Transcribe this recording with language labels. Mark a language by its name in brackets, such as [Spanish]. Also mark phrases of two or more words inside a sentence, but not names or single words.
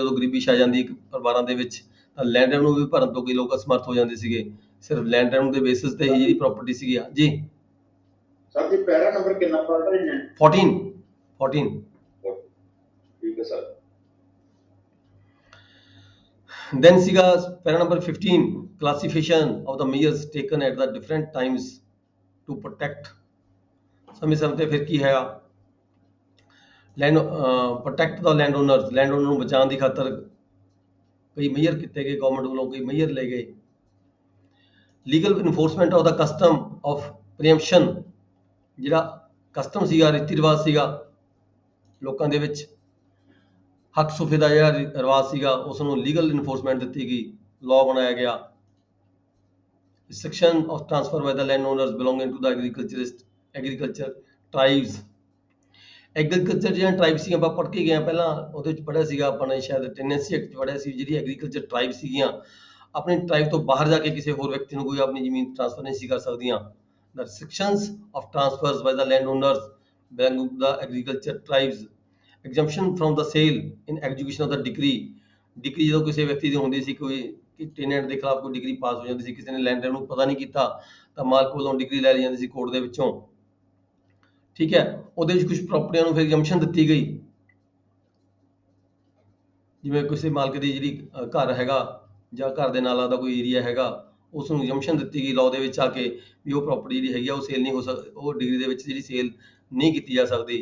[Punjabi] ਜਦੋਂ ਗਰੀਬੀ ਛਾ ਜਾਂਦੀ ਪਰਿਵਾਰਾਂ ਦੇ ਵਿੱਚ ਤਾਂ [English] land revenue [Punjabi] ਵੀ ਭਰਨ ਤੋਂ ਕਈ ਲੋਕ ਅਸਮਰਥ ਹੋ ਜਾਂਦੇ ਸੀਗੇ। ਸਿਰਫ [English] land revenue [Punjabi] ਦੇ ਬੇਸਿਸ ਤੇ ਹੀ ਜਿਹੜੀ ਪ੍ਰਾਪਰਟੀ ਸੀਗੀ ਜੀ ਸਰ ਜੀ [English] para number [Punjabi] ਕਿੰਨਾ ਪੜ ਰਹੇ ਨੇ 14 ਠੀਕ ਹੈ ਸਰ। [English] then ਸੀਗਾ para number 15 classification of the measures taken at the different times to protect [Punjabi] ਸਮੇਂ ਸਮੇਂ ਤੇ ਫਿਰ ਕੀ ਹੈਗਾ [English] land protect the land owners, land owner [Punjabi] ਨੂੰ ਬਚਾਉਣ ਦੀ ਖਾਤਰ ਕਈ ਮੇਜਰ ਕੀਤੇ ਗਏ ਗਵਰਨਮੈਂਟ ਵੱਲੋਂ, ਕਈ ਮੇਜਰ ਲਏ ਗਏ। [English] legal enforcement of the custom of preemption, [Punjabi] ਜਿਹੜਾ ਕਸਟਮ ਸੀਗਾ, ਰੀਤੀ ਰਿਵਾਜ ਸੀਗਾ ਲੋਕਾਂ ਦੇ ਵਿੱਚ, ਹੱਕ ਸੁਫੇ ਦਾ ਜਿਹੜਾ ਰਿਵਾਜ ਸੀਗਾ ਉਸ ਨੂੰ [English] legal enforcement [Punjabi] ਦਿੱਤੀ ਗਈ, ਲਾਅ ਬਣਾਇਆ ਗਿਆ। [English] Section of transfer by the landowners belonging to the agriculture tribes। [Punjabi] ਐਗਰੀਕਲਚਰ ਜਿਹੜੀਆਂ ਟ੍ਰਾਈਬ ਸੀ ਆਪਾਂ ਪੜ੍ਹ ਕੇ ਗਏ ਹਾਂ ਪਹਿਲਾਂ, ਉਹਦੇ ਵਿੱਚ ਪੜ੍ਹਿਆ ਸੀਗਾ ਆਪਾਂ ਨੇ, ਸ਼ਾਇਦ ਟੈਨੈਂਸੀ ਐਕਟ 'ਚ ਪੜ੍ਹਿਆ ਸੀ, ਜਿਹੜੀ [English] agriculture tribe [Punjabi] ਸੀਗੀਆਂ ਆਪਣੀ ਟ੍ਰਾਈਬ ਤੋਂ ਬਾਹਰ ਜਾ ਕੇ ਕਿਸੇ ਹੋਰ ਵਿਅਕਤੀ ਨੂੰ ਕੋਈ ਆਪਣੀ ਜ਼ਮੀਨ ਟ੍ਰਾਂਸਫਰ ਨਹੀਂ ਸੀ ਕਰ ਸਕਦੀਆਂ। [English] The restrictions of transfers by the landowners belonging to the agriculture tribes, exemption from the sale in execution of the decree। [Punjabi] ਡਿਗਰੀ ਜਦੋਂ ਕਿਸੇ ਵਿਅਕਤੀ ਦੀ ਹੁੰਦੀ ਸੀ, ਕੋਈ ਟੈਨੈਂਟ ਦੇ ਖਿਲਾਫ ਕੋਈ ਡਿਗਰੀ ਪਾਸ ਹੋ ਜਾਂਦੀ ਸੀ, ਕਿਸੇ ਨੇ ਲੈਂਡਰ ਨੂੰ ਪਤਾ ਨਹੀਂ ਕੀਤਾ ਤਾਂ ਮਾਲਕ ਵੱਲੋਂ ਡਿਗਰੀ ਲੈ ਲਈ ਜਾਂਦੀ ਸੀ ਕੋਰਟ ਦੇ ਵਿੱਚੋਂ, ਠੀਕ ਹੈ। ਉਹਦੇ ਵਿੱਚ ਕੁਝ ਪ੍ਰਾਪਰਟੀਆਂ ਨੂੰ ਫਿਰ ਐਗਜ਼ੈਂਪਸ਼ਨ ਦਿੱਤੀ ਗਈ, ਜਿਵੇਂ ਕਿਸੇ ਮਾਲਕ ਦੀ ਜਿਹੜੀ ਘਰ ਹੈਗਾ ਜਾਂ ਘਰ ਦੇ ਨਾਲ ਲੱਗਦਾ ਕੋਈ ਏਰੀਆ ਹੈਗਾ, ਉਸ ਨੂੰ ਐਗਜ਼ੈਂਪਸ਼ਨ ਦਿੱਤੀ ਗਈ ਲਾਅ ਦੇ ਵਿੱਚ ਆ ਕੇ ਵੀ ਉਹ ਪ੍ਰਾਪਰਟੀ ਜਿਹੜੀ ਹੈਗੀ ਆ ਉਹ ਸੇਲ ਨਹੀਂ ਹੋ ਸਕਦੀ, ਉਹ ਡਿਗਰੀ ਦੇ ਵਿੱਚ ਜਿਹੜੀ ਸੇਲ ਨਹੀਂ ਕੀਤੀ ਜਾ ਸਕਦੀ।